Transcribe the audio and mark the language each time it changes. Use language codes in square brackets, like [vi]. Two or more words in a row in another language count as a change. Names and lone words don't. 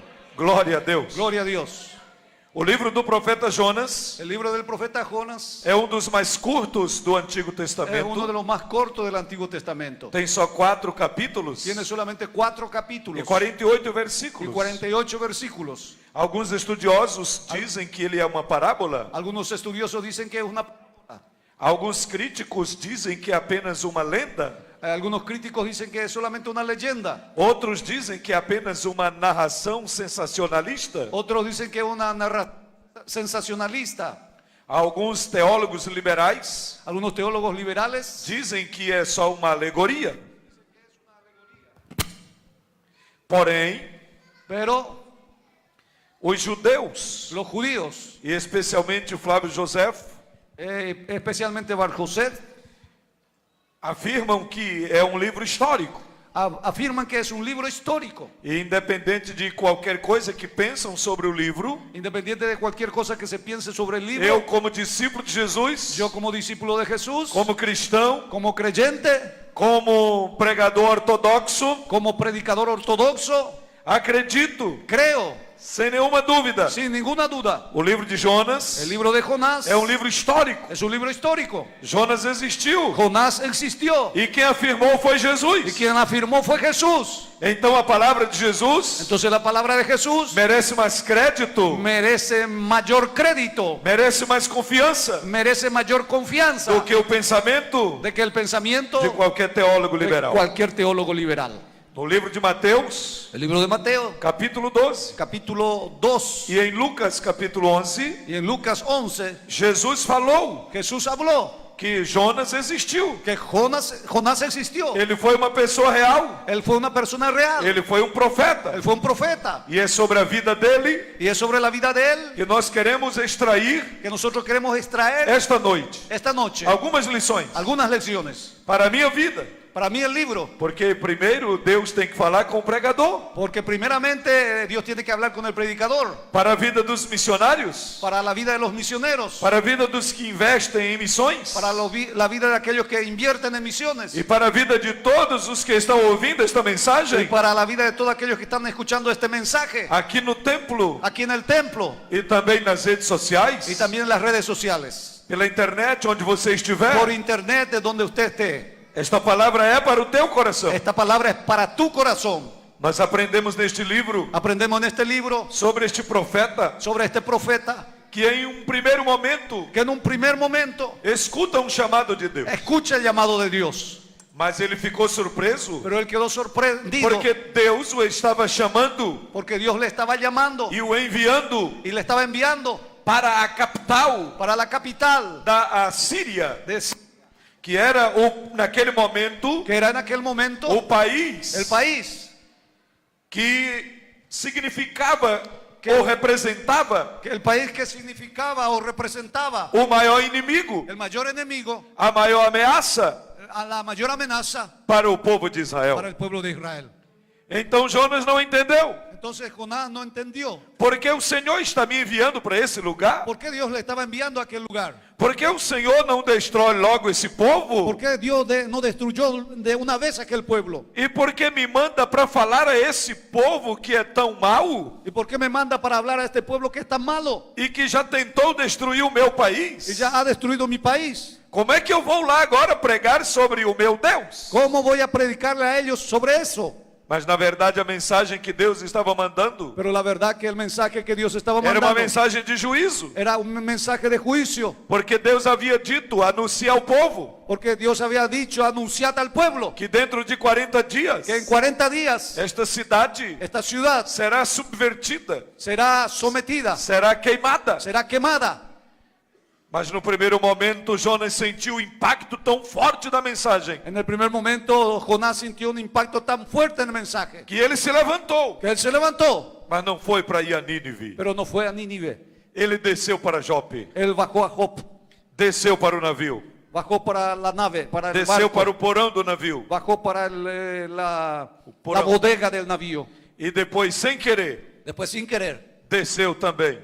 [pt] Glória a Deus. [es] Gloria a Dios. [pt] O livro do profeta Jonas [es] El libro del profeta Jonás [pt] é um dos mais curtos do Antigo [es] es uno de [pt] Testamento. [es] los más cortos del Antiguo Testamento. [pt] Tem só 4 capítulos [es] Tiene solamente 4 [pt] e [es] capítulos [pt] 48 [es] y [pt] versículos. [es] 48 versículos. [pt] Alguns estudiosos dizem que ele é uma parábola. [es] Algunos estudiosos dicen que es una... [pt] Alguns críticos dizem que é apenas uma lenda. [es] Algunos críticos dicen que es solamente una leyenda. [pt] Outros dizem que é apenas uma narração sensacionalista. [es] Otros dicen que es una narración sensacionalista. [pt] Alguns teólogos liberais [es] Algunos teólogos liberales [pt] dizem que é só uma alegoria. Porém, [es] pero [pt] os judeus, [es] los judíos, [pt] e especialmente o Flávio José, [es] especialmente Bar José, [pt] afirmam que é um livro histórico. [es] afirman que es un libro histórico. [pt] E independente de qualquer coisa que pensam sobre o livro, [es] Independiente de cualquier cosa que se piense sobre el libro, [pt] eu, como discípulo de Jesus, [es] yo como discípulo de Jesús, [pt] como cristão, [es] como creyente, [pt] como pregador ortodoxo, [es] como predicador ortodoxo, [pt] acredito [es] creo [pt] Sem nenhuma dúvida, [es] sin ninguna duda. [pt] o livro de Jonas [es] El libro de Jonás [pt] é um livro histórico. [es] es un libro histórico. [pt] Jonas existiu [es] Jonás existió [pt] e quem afirmou foi [es] y [pt] Jesus. [es] quien afirmó fue Jesús. [pt] Então a palavra de Jesus [es] Entonces la palabra de Jesús [pt] merece mais crédito, [es] merece mayor crédito, [pt] merece mais confiança [es] merece mayor confianza [pt] do que o pensamento [es] de que el pensamiento [pt] de qualquer teólogo [es] de [pt] liberal. [es] cualquier teólogo liberal. [pt] No livro de Mateus, [es] El libro de Mateo, [pt] capítulo 12, [es] capítulo 2, [pt] e em Lucas, capítulo 11, [es] y en Lucas 11, [pt] Jesus falou [es] Jesús habló [pt] que Jonas existiu. [es] que Jonás existió. [pt] Ele foi uma pessoa real, [es] Él fue una persona real. [pt] ele foi um profeta. [es] Él fue un profeta. [pt] E é sobre a vida dele [es] Y es sobre la vida de él [pt] que nós queremos extrair [es] que nosotros queremos extraer [pt] esta noite [es] esta noche [pt] algumas lições [es] algunas lecciones. [pt] para a minha vida. [es] Para mí el libro, [pt] Porque primeiro Deus tem que falar com o pregador. [es] porque primeramente Dios tiene que hablar con el predicador, [pt] Para a vida dos missionários, [es] para la vida de los misioneros, [pt] para a vida dos que investem em missões, [es] para la vida de aquellos que invierten en misiones [pt] e para a vida de todos os que estão ouvindo esta [es] y [pt] mensagem [es] para la vida de todos aquellos que están escuchando este mensaje [pt] aqui no templo [es] aquí en el templo [pt] e também nas redes sociais, [es] y también en las redes sociales, [pt] pela internet, onde você estiver. [es] por internet, de donde usted esté. [pt] Esta palavra é para o teu coração. [es] Esta palabra es para tu corazón. [pt] Nós aprendemos neste livro [es] Aprendemos en este libro [pt] sobre este profeta [es] sobre este profeta [pt] que em um primeiro momento [es] que en un primer momento [pt] escuta um chamado de Deus, [es] escucha el llamado de Dios, [pt] mas ele ficou surpreso [es] pero él quedó sorprendido [pt] porque Deus o estava chamando [es] porque Dios le estaba llamando [pt] e o enviando [es] y le estaba enviando [pt] para a capital [es] para la capital [pt] da Assíria, [es] de [pt] que era naquele momento [es] que era en aquel momento [pt] o país [es] el país [pt] que significava [es] Que- [pt] ou representava [es] el país que significaba o representaba [pt] o maior inimigo, [es] el mayor enemigo, [pt] a maior ameaça [es] a la mayor amenaza [pt] para o povo de [es] para [pt] Israel. [es] el pueblo de Israel. [pt] Então Jonas não entendeu. [es] Entonces Jonás no entendió [pt] Porque o Senhor está me enviando para esse lugar? [es] por qué Dios le estaba enviando a aquel lugar. [pt] Porque o Senhor não destrói logo esse povo? [es] ¿Por qué Dios no destruyó de una vez aquel pueblo? [pt] E por que me manda para falar a esse povo que é tão mau [es] ¿Y por qué me manda para hablar a este pueblo que es tan malo [pt] e que já tentou destruir o meu [es] y [pt] país? [es] ya ha destruido mi país? [pt] Como é que eu vou lá agora pregar sobre o meu Deus? [es] ¿Cómo voy a predicarle a ellos sobre eso? [pt] Mas na verdade a mensagem que Deus estava mandando [es] Pero la verdad que el mensaje que Dios estaba [pt] era uma [es] mandando [pt] mensagem de juízo. [es] era un mensaje de juicio, [pt] Porque Deus havia dito, anunciar ao povo, [es] porque Dios había dicho, anunciad al pueblo [pt] que dentro de 40 dias [es] que en 40 días [pt] esta cidade [es] esta ciudad [pt] será subvertida, [es] será sometida, [pt] será queimada. [es] será quemada. [pt] Mas no primeiro momento Jonas sentiu o impacto tão forte da mensagem [es] En el primer momento Jonás sintió un impacto tan fuerte en el mensaje [pt] que ele se levantou, [es] que él se levantó, [pt] mas não foi para ir a Nínive. [es] pero no fue a Nínive. [pt] Ele desceu para Jope, [es] Él bajó a Jope, [pt] desceu para o navio, [es] bajó para la nave, para el [pt] desceu [es] barco, [pt] para o porão do navio [es] bajó para la [pt] porão. [es] bodega del navío. [pt] e depois, sem querer, [es] Después, sin querer, [pt] desceu também